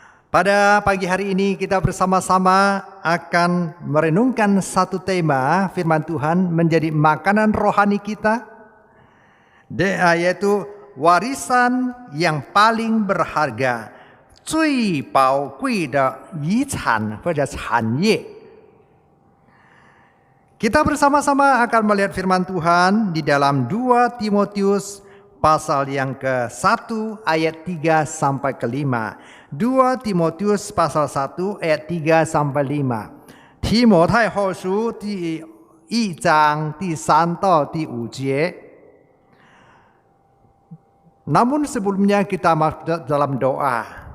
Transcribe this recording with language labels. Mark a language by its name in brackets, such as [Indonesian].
[Indonesian] Pada pagi hari ini kita bersama-sama akan merenungkan satu tema firman Tuhan menjadi makanan rohani kita, yaitu warisan yang paling berharga, [Chinese] 最宝贵的遗产或者产业. [Indonesian] Kita bersama-sama akan melihat firman Tuhan di dalam 2 Timotius pasal yang ke-1 ayat 3 sampai ke-5. 2 Timotius pasal 1 ayat 3 sampai 5. [Chinese] 提摩太后书第1章第3到第5节. [Indonesian] Namun sebelumnya kita masuk dalam doa.